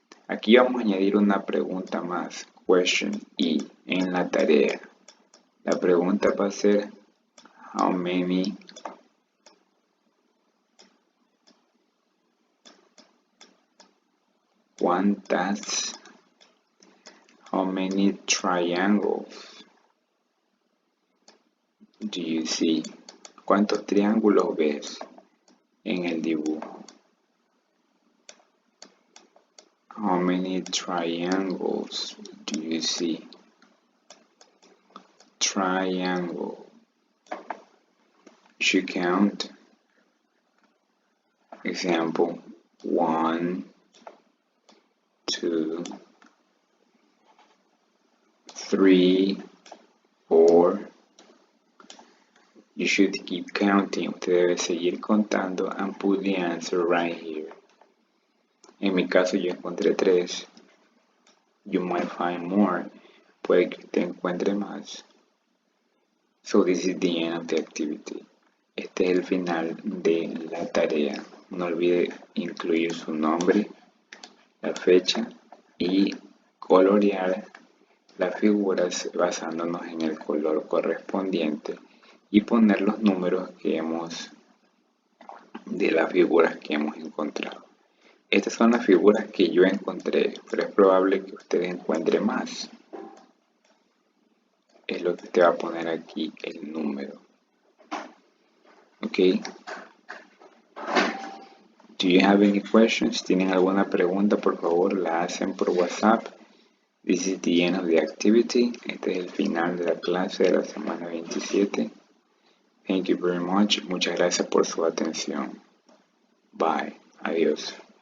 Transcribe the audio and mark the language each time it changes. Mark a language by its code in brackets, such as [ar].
[es] Aquí vamos a añadir una pregunta más, question E, en la tarea. La pregunta va a ser, [en] how many [es] ¿cuántas? [en] How many triangles do you see? [es] ¿Cuántos triángulos ves en el dibujo? [en] How many triangles do you see? Triangle. You should count. Example, 1, 2, 3, 4. You should keep counting. [es] Usted debe seguir contando [en] and put the answer right here. [es] En mi caso yo encontré 3. [en] You might find more. [es] Puede que usted encuentre más. [en] So this is the end of the activity. [es] Este es el final de la tarea. No olvide incluir su nombre, la fecha y colorear las figuras basándonos en el color correspondiente y poner los números de las figuras que hemos encontrado. Estas son las figuras que yo encontré, pero es probable que usted encuentre más. Es lo que usted va a poner aquí, el número. Ok. [en] Do you have any questions? [es] ¿Tienen alguna pregunta? Por favor, la hacen por WhatsApp. [en] This is the end of the activity. [es] Este es el final de la clase de la semana 27. [en] Thank you very much. [es] Muchas gracias por su atención. [en] Bye. [es] Adiós.